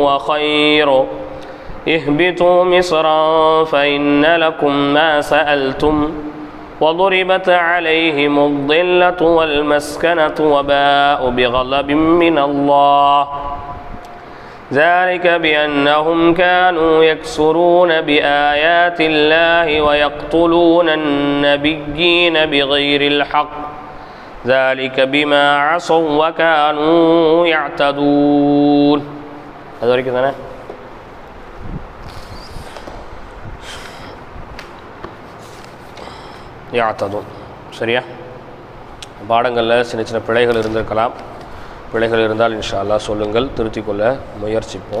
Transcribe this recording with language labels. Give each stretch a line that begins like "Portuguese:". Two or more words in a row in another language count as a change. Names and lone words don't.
Arabic: خير اهبطوا مصرا فإن لكم ما سألتم وضربت عليهم الذلة والمسكنة وباءوا بغضب من الله ذلك بأنهم كانوا يكفرون بآيات الله ويقتلون النبيين بغير الحق ذلك بما عصوا وكانوا يعتدون.
Tamil: அது வரைக்கும் தானே? யாத்ததும் சரியா? பாடங்களில் சின்ன சின்ன பிழைகள் இருந்திருக்கலாம். பிழைகள் இருந்தால்
Arabic: إن شاء الله
Tamil: சொல்லுங்கள், திருத்திக் கொள்ள முயற்சிப்போம்.